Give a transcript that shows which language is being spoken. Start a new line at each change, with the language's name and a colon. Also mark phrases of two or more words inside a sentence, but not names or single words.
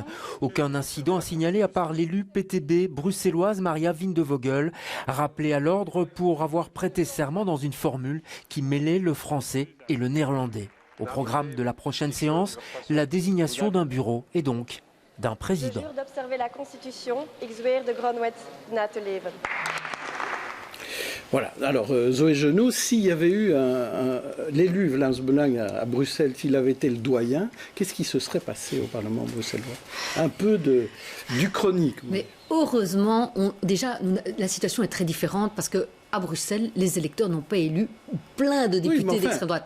French: Aucun incident à signaler à part l'élu PTB bruxelloise Maria Vindevogel, rappelée à l'ordre pour avoir prêté serment dans une formule qui mêlait le français et le néerlandais. Au programme de la prochaine séance, la désignation d'un bureau et donc d'un président. Je jure d'observer la Constitution,
Dutch: ik zweer de grondwet na te leven.
French: Voilà, alors Zoé Genot, s'il y avait eu l'élu Vlaams-Belang à Bruxelles, s'il avait été le doyen, qu'est-ce qui se serait passé au Parlement bruxellois? Un peu du chronique. Mais heureusement, déjà, la situation est très différente parce que à Bruxelles, les électeurs n'ont pas élu plein de députés d'extrême droite.